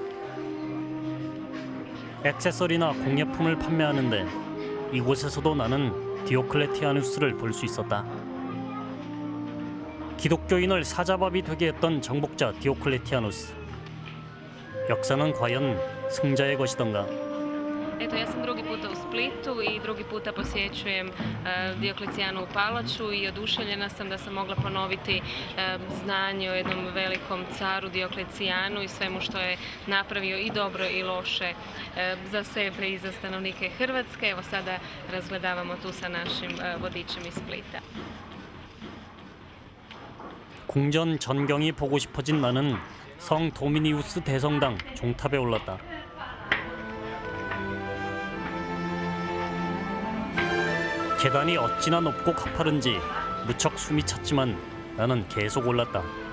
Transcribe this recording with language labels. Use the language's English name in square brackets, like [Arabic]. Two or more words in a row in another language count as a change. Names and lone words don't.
[Korean] 액세서리나 공예품을 판매하는데 이곳에서도 나는 디오클레티아누스를 볼 수 있었다. 기독교인을 사자밥이 되게 했던 정복자 디오클레티아누스. 역사는 과연 승자의 것이던가. [Croatian] Eto, ja sam drugi puta u Splitu i drugi puta posjećujem Dioklecijanovu palaču i oduševljena sam da sam mogla ponoviti znanje o jednom velikom caru Dioklecijanu i svemu što je napravio i dobro i loše za sebe i za stanovnike Hrvatske. Evo sada razgledavamo tu sa našim vodičem iz Splita. [Korean] 궁전 전경이 보고 싶어진 나는 성 도미니우스 대성당 종탑에 올랐다. 계단이 어찌나 높고 가파른지 무척 숨이 찼지만 나는 계속 올랐다.